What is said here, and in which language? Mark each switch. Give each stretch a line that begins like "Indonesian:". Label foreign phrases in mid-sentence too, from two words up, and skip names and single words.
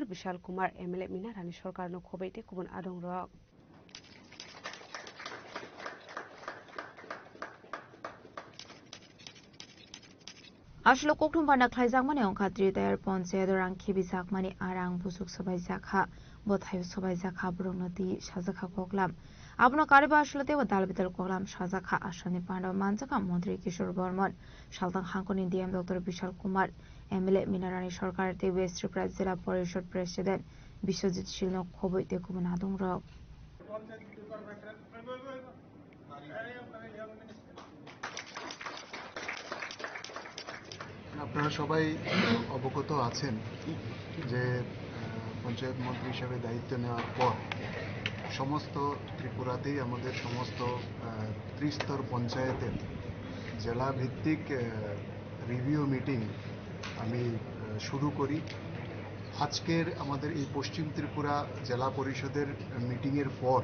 Kok Borok: Bishal Kumar MLA Mina Rani Sarkar no khobaite kubun adong rok Ashlo koktum panda khlaijak mane ongkhatri tayar ponchayat rang khibi jak mani arang busuk sabai jakha bothayu sabai jakha brungnati sajakha koklam Abno kariba ashlate wa dalbidal koklam sajakha asani panda manjaka Mantri Kishore Bharman Shaltang Hangkoni DM Dr. Bishal Kumar MLA Minarani Sarkar te West Tripura Jila Parishad President Biswajit Shilno khoboite kubun adong rok
Bangla: আপনারা সবাই অবগত আছেন যে পঞ্চায়েত মন্ত্রী হিসেবে দায়িত্ব নেওয়ার পর সমস্ত ত্রিপুরাতেই আমাদের সমস্ত ত্রিস্তর পঞ্চায়েতের জেলা ভিত্তিক রিভিউ মিটিং আমি শুরু করি আজকের আমাদের এই পশ্চিম ত্রিপুরা জেলা পরিষদের মিটিংয়ের পর